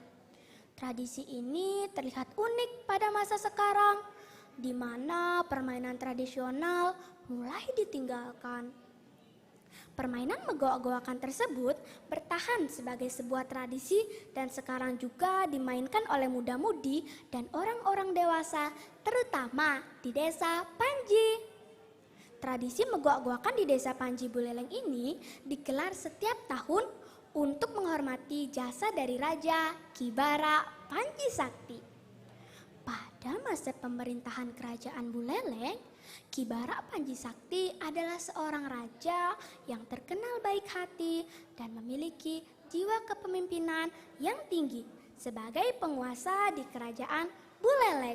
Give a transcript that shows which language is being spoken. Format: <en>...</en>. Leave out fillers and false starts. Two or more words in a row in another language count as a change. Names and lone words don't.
<id>Tradisi ini terlihat unik pada masa sekarang, di mana permainan tradisional mulai ditinggalkan. Permainan megoak-goakan tersebut bertahan sebagai sebuah tradisi dan sekarang juga dimainkan oleh muda-mudi dan orang-orang dewasa, terutama di Desa Panji. Tradisi megoak-goakan di Desa Panji Buleleng ini digelar setiap tahun untuk menghormati jasa dari Raja Ki Bara Panji Sakti. pada masa pemerintahan kerajaan Buleleng, Ki Bara Panji Sakti adalah seorang raja yang terkenal baik hati dan memiliki jiwa kepemimpinan yang tinggi sebagai penguasa di kerajaan Buleleng.</id>